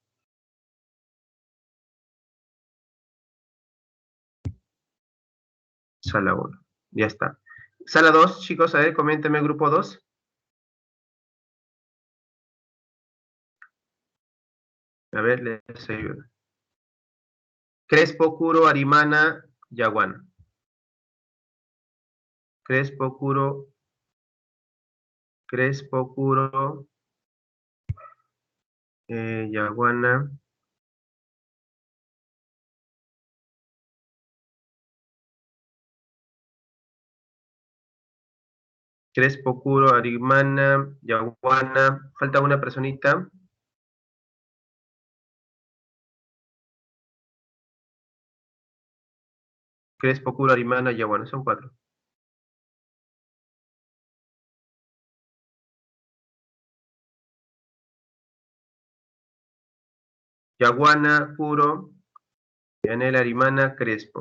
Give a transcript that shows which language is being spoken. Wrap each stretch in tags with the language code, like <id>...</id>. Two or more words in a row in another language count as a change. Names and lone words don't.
<es>Sala 1. Ya está. Sala 2, chicos, a ver, coméntenme grupo 2. A ver, les ayudo. Crespo, Curo, Arimana, Yaguana. Crespo, Curo, Yaguana. Crespo, Curo, Arimana, Yaguana. Falta una personita. Crespo, Curo, Arimana, Yaguana. Son 4. Yaguana, Curo, Yanela, Arimana, Crespo.</es>